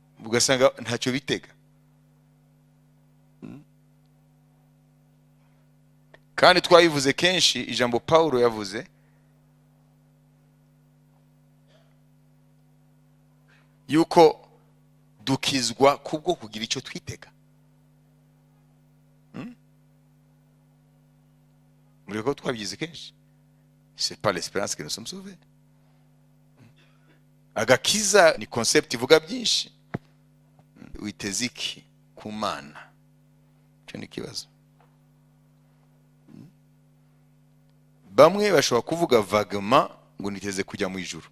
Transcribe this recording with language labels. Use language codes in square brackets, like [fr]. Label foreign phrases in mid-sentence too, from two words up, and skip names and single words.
[rw] ugasanga ntacyo bitega. Kandi twayivuze kenshi ijambo Paulo yavuze yuko dukizwa kubwo kugira icyo twitega. Muri ko twabyize kenshi, [fr] c'est pas l'espérance que nous sommes sauvés. [rw] Agakiza ni concept ivuga byinshi. Witeze iki ku Mana? Cyo ni kibazo. Bamwe bashobora kuvuga vaguement ngo niteze kujya mu ijuru.